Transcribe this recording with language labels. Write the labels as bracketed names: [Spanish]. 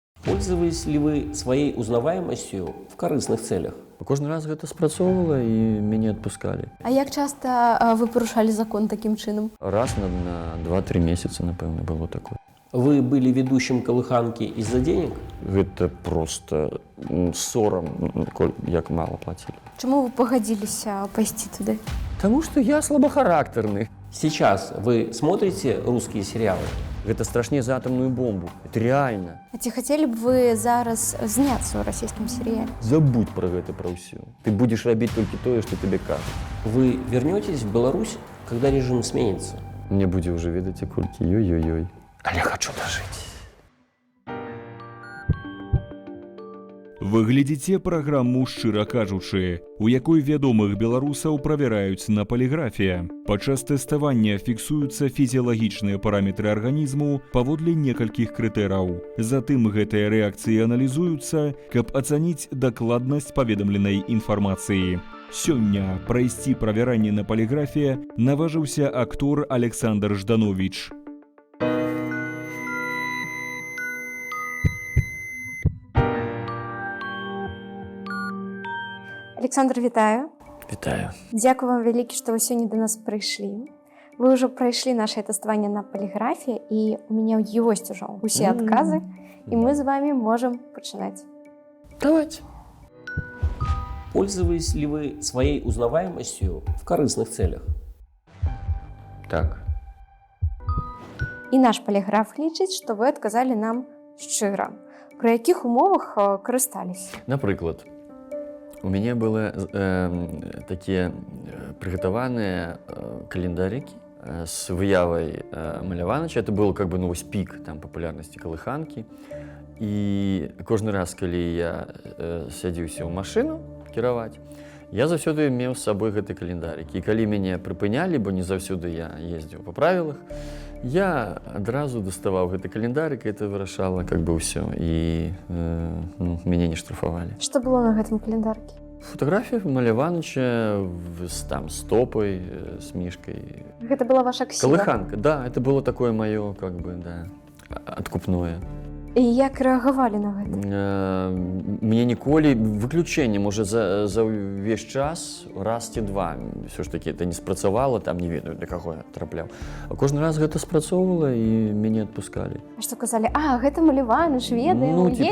[Russian] Пользовались ли вы своей узнаваемостью в корыстных целях? [Belarusian] Кожны раз гэта спрацоўвала і мяне адпускалі. А як часта вы парушалі закон такім чынам? Раз на 2-3 месяцы, напэўна, было такое. [Russian] Вы были ведущим колыханки из-за денег? [Belarusian] Гэта просто сорам, як мала плацілі. Чаму вы пагадзіліся пайсці туды? Таму што я слабахарактарны. [Russian] Сейчас вы смотрите русские сериалы? [Belarusian] Гэта страшней за атамную бомбу. [Russian] Это реально. [Belarusian] А ці хацелі б вы зараз зняцца ў расійскім серыяле? Забудь пра гэта, пра ўсё. Ты будзеш рабіць толькі тое, што табе кажуць. [Russian] Вы вернетесь в Беларусь, когда режим сменится? [Belarusian] Мне будзе ўжо ведаце колькі, ёй-ёй-ёй. Але хочу дожить. Вы глядзіце праграму «Шчыра кажучы», у якой вядомых беларусаў правяраюць на паліграфія. Падчас тэставання фіксуюцца фізіялагічныя параметры арганізму паводле некалькіх крытэраў. Затым гэтыя рэакцыі аналізуюцца, каб ацаніць дакладнасць паведамленай інфармацыі. Сёння прайсці правяранне на паліграфія наважыўся актор Александр Жданович. Александр, вітаю. Вітаю. Дзякую вам вялікі, што вы сёння да нас прыйшлі. Вы ўжо прайшлі наше тэставанне на паліграфіі, і у мяне ёсць ужо усе адказы, і мы з вами можам пачынаць. Давайте. [Russian] Пользовались ли вы своей узнаваемостью в корыстных целях? [Belarusian] Так. І наш паліграф лічыць, што вы адказалі нам шчыра. Пры якіх умовах карысталіся? Напрыклад, у мяне былі такія прыгатаваныя календарыкі з выявай Маляваныча. [Russian] Это был как бы пік там папулярнасці калыханкі. [Belarusian] І кожны раз, калі я сядзіўся ў машыну кіраваць, я заўсёды меў з сабой гэты календарык. І калі мяне прыпынялі, бо не заўсёды я ездзіў па правілах, я адразу даставаў гэты календарык, і это вырашала [Russian] как бы [Belarusian] ўсё. І мяне не штрафавалі. Што было на гэтым календарыкі? Фотаграфія Маляваныча там з топай, з мішкай. Гэта была ваша ксіва? Калыханка, да, это было такое маё, как бы, да, адкупное. І як рэагавалі на гэта? Мне ніколі выключэнне, можа, за ўвесь час, раз ці два, ўсё ж такі, это не спрацавала, там не ведаю, да каго я трапляў. А кожны раз гэта спрацоўвала, і мяне адпускалі. А што казалі? А, гэта Маляваныч, ведаем, едзьце?